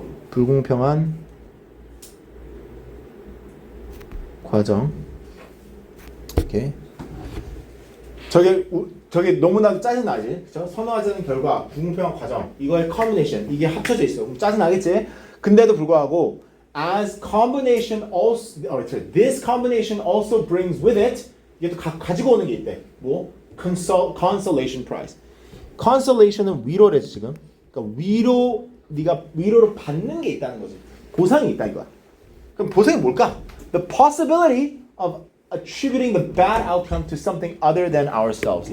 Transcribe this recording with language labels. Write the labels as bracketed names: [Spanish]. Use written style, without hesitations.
[Korean] 불공평한 과정. 오케이. 저게 너무나도 짜증나지? 그쵸? 선호하지 않는 결과, 불공평한 과정. 이거의 combination. 이게 합쳐져 있어. 그럼 짜증나겠지? 근데도 불구하고 [English] as combination also, this combination also brings with it [Korean] 이게 또 가지고 오는 게 있대. 뭐? consolation prize. consolation은 위로래지 지금. 그러니까 네가 위로를 받는 게 있다는 거지. 보상이 있다 이거야. 그럼 보상이 뭘까? [English] The possibility of attributing the bad outcome to something other than ourselves.